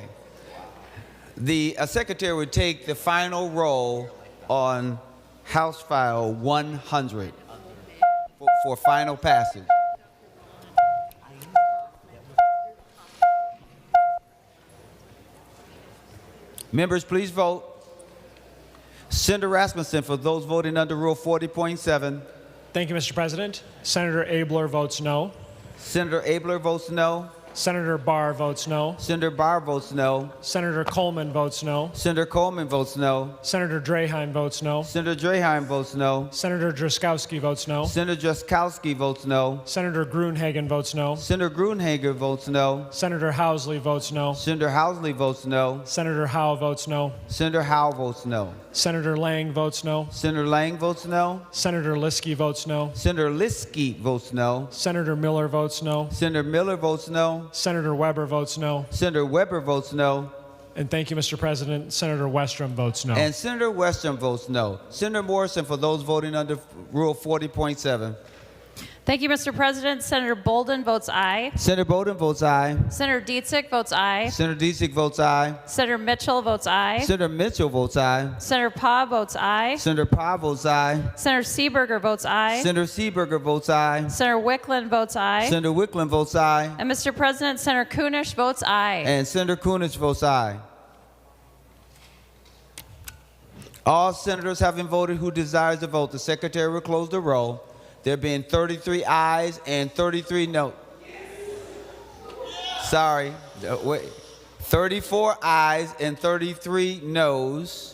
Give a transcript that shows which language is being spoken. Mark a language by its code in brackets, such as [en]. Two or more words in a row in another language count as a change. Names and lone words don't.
[en] The secretary would take the final roll on House File 100 for final passage. Members, please vote. Senator Rasmussen, for those voting under Rule 40.7. Thank you, Mr. President. Senator Abler votes no. Senator Abler votes no. Senator Barr votes no. Senator Barr votes no. Senator Coleman votes no. Senator Coleman votes no. Senator Draheim votes no. Senator Draheim votes no. Senator Drazkowski votes no. Senator Drazkowski votes no. Senator Gruenhagen votes no. Senator Gruenhagen votes no. Senator Housley votes no. Senator Housley votes no. Senator Howe votes no. Senator Howe votes no. Senator Lang votes no. Senator Lang votes no. Senator Liskey votes no. Senator Liskey votes no. Senator Miller votes no. Senator Miller votes no. Senator Weber votes no. Senator Weber votes no. And thank you, Mr. President. Senator Westrom votes no. And Senator Westrom votes no. Senator Morrison, for those voting under Rule 40.7. Thank you, Mr. President. Senator Bolden votes aye. Senator Bolden votes aye. Senator Dietzick votes aye. Senator Dietzick votes aye. Senator Mitchell votes aye. Senator Mitchell votes aye. Senator Pah votes aye. Senator Pah votes aye. Senator Seeberger votes aye. Senator Seeberger votes aye. Senator Wickland votes aye. Senator Wickland votes aye. And Mr. President, Senator Kunish votes aye. And Senator Kunish votes aye. All senators having voted who desires to vote, the secretary will close the roll. There being 33 ayes and 33 no. Sorry, wait. 34 ayes and 33 noes.